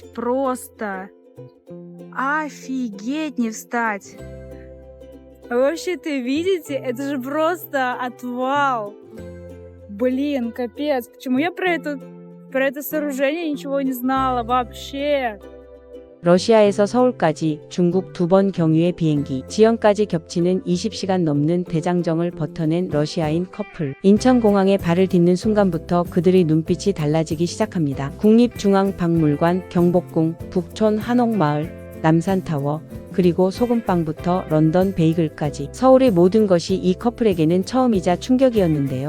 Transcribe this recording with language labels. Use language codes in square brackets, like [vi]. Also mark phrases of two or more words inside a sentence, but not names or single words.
[ru] Просто офигеть не встать! Вообще-то видите, это же просто отвал! Блин, капец, почему я про это сооружение ничего не знала вообще? [ko] 러시아에서 서울까지 중국 2번 경유의 비행기, 지연까지 겹치는 20시간 넘는 대장정을 버텨낸 러시아인 커플. 인천공항에 발을 딛는 순간부터 그들의 눈빛이 달라지기 시작합니다. 국립중앙박물관, 경복궁, 북촌 한옥마을, 남산타워, 그리고 소금빵부터 런던 베이글까지 서울의 모든 것이 이 커플에게는 처음이자 충격이었는데요.